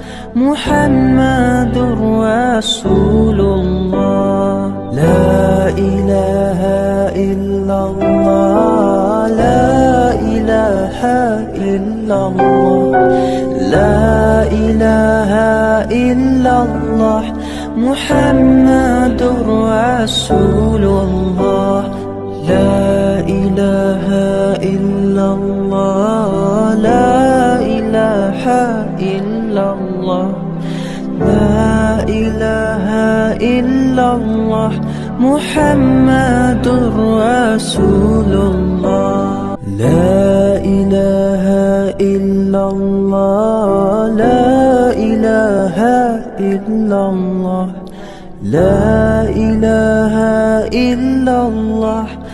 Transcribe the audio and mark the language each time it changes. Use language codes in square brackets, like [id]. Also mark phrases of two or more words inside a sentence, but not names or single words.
[ar] محمد رسول الله لا إله إلا الله لا إله إلا الله لا إله إلا الله, محمد رسول الله لا إله إلا الله لا إله إلا الله لا إله إلا الله محمد رسول الله لا إله إلا الله لا إله إلا الله, لا إله إلا الله